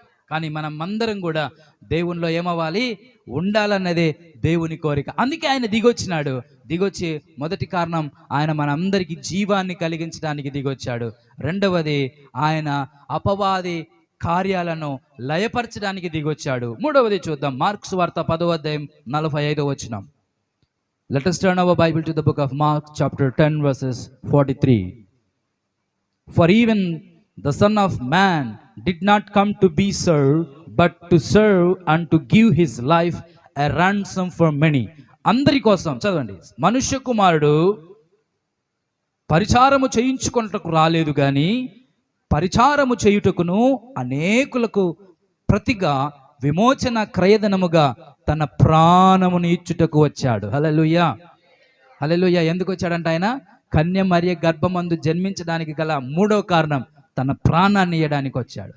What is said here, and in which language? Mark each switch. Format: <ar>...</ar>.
<te>కానీ మనం అందరం కూడా దేవునిలో ఏమవ్వాలి? ఉండాలన్నదే దేవుని కోరిక. అందుకే ఆయన దిగొచ్చి మొదటి కారణం ఆయన మనందరికీ జీవాన్ని కలిగించడానికి దిగొచ్చాడు. రెండవది ఆయన అపవాది కార్యాలను లయపరచడానికి దిగొచ్చాడు. మూడవది చూద్దాం. మార్క్స్ వార్త 10వ అధ్యాయం 45వ వచనం.</te> <en>Let us turn our Bible to the book of Mark chapter 10 verses 43. For even the Son of Man did not come to be served, but to serve and to give his life a ransom for many.</en> <te>అందరి కోసం చదవండి. మనుష్య కుమారుడు పరిచారము చేయించుకొనుటకు రాలేదు గాని పరిచారము చేయుటకును అనేకులకు ప్రతిగా విమోచన క్రయధనముగా తన ప్రాణమును ఇచ్చుటకు వచ్చాడు. హల్లెలూయా, హల్లెలూయా. ఎందుకు వచ్చాడంట ఆయన? కన్య మరియ గర్భమందు జన్మించడానికి గల మూడో కారణం తన ప్రాణాన్ని ఇవ్వడానికి వచ్చాడు.</te>